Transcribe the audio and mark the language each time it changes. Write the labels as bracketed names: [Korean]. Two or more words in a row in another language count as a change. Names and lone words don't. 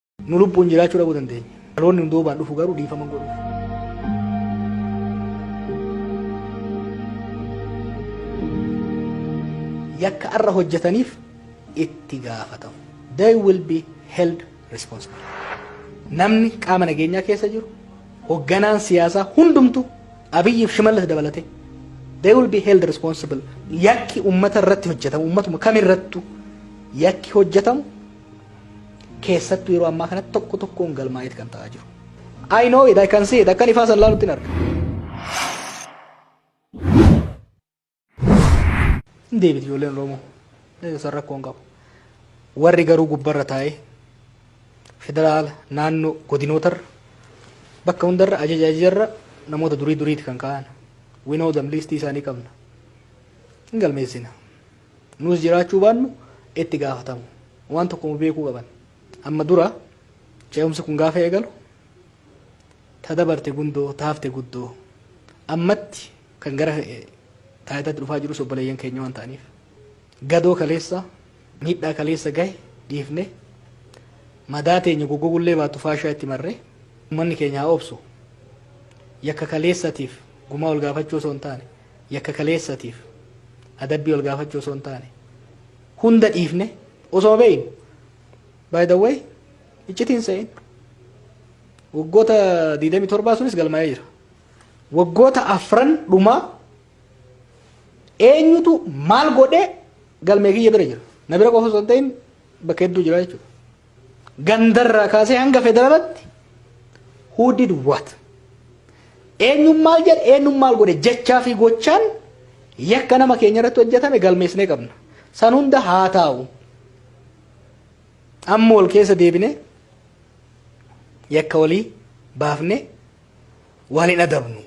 [Oromo] nu lubbuun jiraachuu dhabuu dandeenya. Dhaloonni hunduubaan dhufu garuu dhiifama godhuuf. Yakka arra hojjetaniif itti gaafatamu. [English] They will be held responsible. [Oromo] Namni qaama nageenyaa keessa jiru, hogganaan siyaasaa hundumtu Abiyyiif Shimallis dabalate. [English] They will be held responsible. [Oromo] Yakki ummata irratti hojjetamu, ummatuma kamirrattu yakki hojjetamu keessattuu yeroo ammaa kanatti tokko tokkoon galmaa'eet kan ta'aa jiru. [English] I know it, I can see it. [Oromo] Akkan ifaa san laalutti hin arga. Deebiti ijoolleen Oromoo. San rakkoon qabu. Warri garuu gubbarra taa'ee federaala naannoo godinootarra bakka hundarra ajajarra namoota duriiti kan ka'an. [English] We know them, [Oromo] listii isaanii qabna. Hin galmeessina. Nus jiraachuu baannu itti gaafatamu. Waan tokko beekuu qaban. Amma dura ce'umsi kun gaafa eegalu ta dabarte gundoo taafte guddoo ammatti kan gara taayitaatti dhufaa jiru obboleeyyan keenya waan ta'aniif gadoo kaleessa miidhaa kaleessa gahe dhiifne madaa teenya goggogullee baatu faashaa itti marree uummanni keenya haa obsu yakka kaleessatiif gumaa ol gaafachuu osoo hin taane yakka kaleessatiif adabbii ol gaafachuu osoo hin taane hunda dhiifne osoo beeynu. [English] By the way, [Oromo] iccitiin sa'in waggoota 27 sunis galmaa'ee jira. Waggoota afran dhumaa eenyutu maal godhee galmee kiyya bira jira. Na bira qofa osoo hin ta'in bakka hedduu jira jechuudha. Gandarraa kaasee hanga federaalatti [English] who did what? [Oromo] Eenyuun maal jedhe eenyuun maal godhe jechaa fi gochaan yakka nama keenya irratti hojjetame galmeessinee qabna. San hunda haa taa'u. Amma wal keessa deebine yakka walii baafne waliin adabnu.